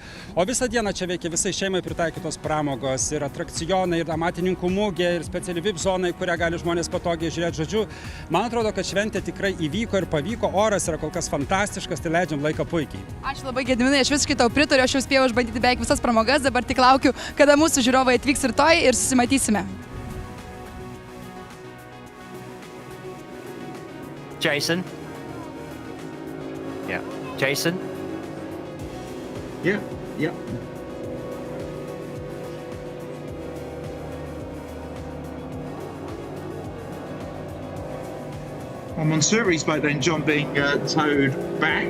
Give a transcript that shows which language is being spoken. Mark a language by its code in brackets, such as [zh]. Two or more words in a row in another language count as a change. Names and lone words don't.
[lt] O visą dieną čia veikia visai šeimai pritaikytos pramogos ir atrakcionai, ir amatininkų mūgė, ir speciali VIP zona, į kurią gali žmonės patogiai žiūrėti. Žodžiu, man atrodo, kad šventė tikrai įvyko ir pavyko. Oras yra kol kas fantastiškas, tai leidžiam laiką puikiai. Ačiū labai, Gediminai, aš visiškai tau pritariu, aš jau spėjau išbandyti beveik visas pramogas, dabar tik laukiu, kada mūsų žiūrovai atvyks rytoj ir susimatysime. [en] Jason? Yeah. Jason? Yeah. Well, Mansouri's boat then, John, being towed back.